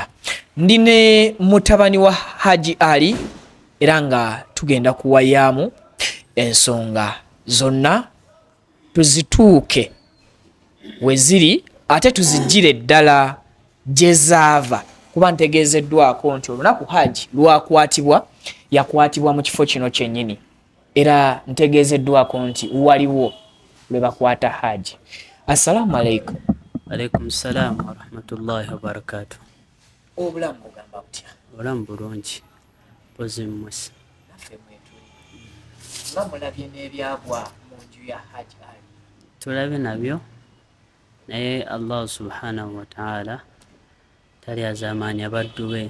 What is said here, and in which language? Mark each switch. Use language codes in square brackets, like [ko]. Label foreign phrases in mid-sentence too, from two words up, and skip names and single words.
[lg] Ndi ne mutabani wa Hajji Ali era nga tugenda kuwayaamu ensonga zonna tuzituuke we ziri ate tuzigire ddala gye zaava, kuba ntegeezeddwako nti olunaku Hajji lwakwatibwa yakwatibwa mu kifo kino kyennyini, era ntegeezeddwako nti waliwo lwe bakwata Hajji. [ar] السلام عليكم. عليكم السلام ورحمة الله وبركاته. [lg] Obulamu bugamba butya? Obulamu bulungi pozi mmwesi. Naffe mwetuli nga mulabye n'ebyagwa mu nju ya Hajji Ali? Tulabye nabyo naye [ar] الله سبحانه وتعالى [lg] tali azamaanya abaddu be.